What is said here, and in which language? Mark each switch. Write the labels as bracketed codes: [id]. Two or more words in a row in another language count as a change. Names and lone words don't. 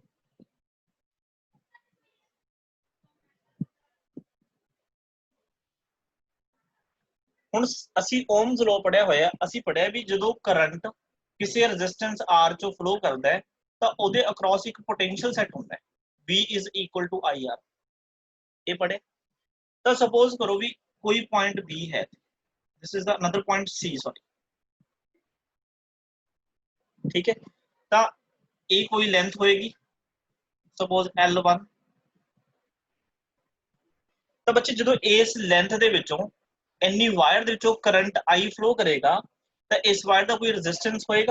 [pa] ਹੁਣ ਅਸੀਂ ਓਮਸ ਲਾਅ ਪੜਿਆ ਹੋਇਆ, ਅਸੀਂ ਪੜਿਆ ਵੀ ਜਦੋਂ ਕਰੰਟ ਕਿਸੇ ਰੈਜ਼ਿਸਟੈਂਸ R ਚੋਂ ਫਲੋ ਕਰਦਾ ਹੈ ਤਾਂ ਉਹਦੇ ਅਕ੍ਰੋਸ ਇੱਕ ਪੋਟੈਂਸ਼ੀਅਲ ਸੈੱਟ ਹੁੰਦਾ ਹੈ, [en] V is equal to IR। [pa] ਇਹ ਪੜਿਆ। ਤਾਂ ਸਪੋਜ਼ ਕਰੋ ਵੀ ਕੋਈ ਪੁਆਇੰਟ B ਹੈ, [en] this is the another point C, sorry, [pa] ਠੀਕ ਹੈ। ਤਾਂ ਇਹ ਕੋਈ ਲੈਂਥ ਹੋਏਗੀ ਸਪੋਜ਼ L1। ਤਾਂ ਬੱਚੇ ਜਦੋਂ ਇਸ ਲੈਂਥ ਦੇ ਵਿੱਚੋਂ ਇੰਨੀ ਵਾਇਰ ਦੇ ਵਿੱਚੋਂ ਕਰੰਟ I ਫਲੋ ਕਰੇਗਾ ਤਾਂ ਇਸ ਵਾਇਰ ਦਾ ਕੋਈ ਰੈਜ਼ਿਸਟੈਂਸ ਹੋਏਗਾ।